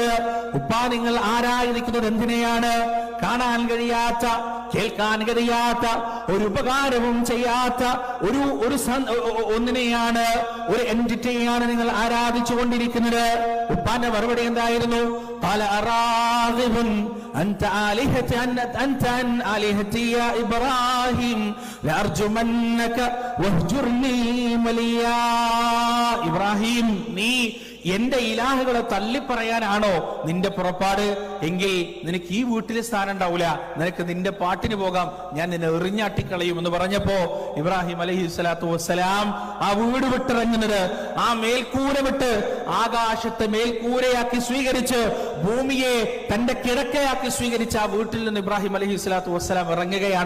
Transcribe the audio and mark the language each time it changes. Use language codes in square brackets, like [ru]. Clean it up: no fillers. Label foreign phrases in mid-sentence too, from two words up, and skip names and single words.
[ml] ഉപ്പ, നിങ്ങൾ ആരായിരിക്കുന്നത് എന്തിനെയാണ്? കാണാൻ കഴിയാത്ത, കേൾക്കാൻ കഴിയാത്ത, ഒരു ഉപകാരവും ചെയ്യാത്ത ഒന്നിനെയാണ്, ഒരു എൻറ്റിറ്റിയാണ് നിങ്ങൾ ആരാധിച്ചു കൊണ്ടിരിക്കുന്നത്. ഉപ്പാന്റെ മറുപടി എന്തായിരുന്നു? [ar] قال أراغب أنت عن آلهتي يا إبراهيم لأرجمنك واهجرني مليا. [ml] ഇബ്രാഹിം, നീ എന്റെ ഇലാഹുകളെ തള്ളിപ്പറയാനാണോ നിന്റെ പുറപ്പാട്? എങ്കിൽ നിനക്ക് ഈ വീട്ടിൽ സ്ഥാനം ഉണ്ടാവില്ല, നിനക്ക് നിന്റെ പാട്ടിന് പോകാം, ഞാൻ നിന്നെ എറിഞ്ഞാട്ടിക്കളയും എന്ന് പറഞ്ഞപ്പോ ഇബ്രാഹിം [ar] عليه الصلاة والسلام [ml] ആ വീട് വിട്ടിറങ്ങുന്നത്, ആ മേൽക്കൂര വിട്ട് ആകാശത്തെ മേൽക്കൂരയാക്കി സ്വീകരിച്ച് ഭൂമിയെ തന്റെ കിടക്കയാക്കി സ്വീകരിച്ച ആ വീട്ടിൽ നിന്ന് ഇബ്രാഹിം [ar] عليه الصلاة والسلام [ml] ഇറങ്ങുകയാണ്.